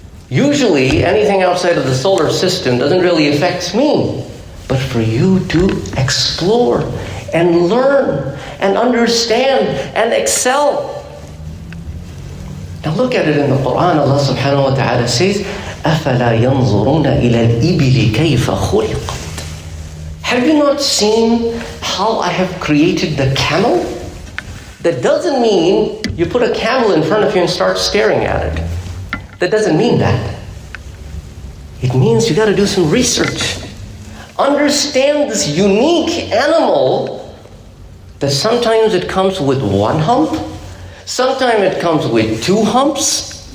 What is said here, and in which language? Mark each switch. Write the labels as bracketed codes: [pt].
[en] Usually anything outside of the solar system doesn't really affect me, but for you to explore and learn and understand and excel. Now look at it in the Quran. Allah subhanahu wa ta'ala says, [ar] أَفَلَا يَنْظُرُونَ إِلَى الْإِبِلِ كَيْفَ خُلِقَتْ. [en] Have you not seen how I have created the camel? That doesn't mean you put a camel in front of you and start staring at it. That doesn't mean that. It means you got to do some research. Understand this unique animal, that sometimes it comes with 1 hump, sometimes it comes with 2 humps.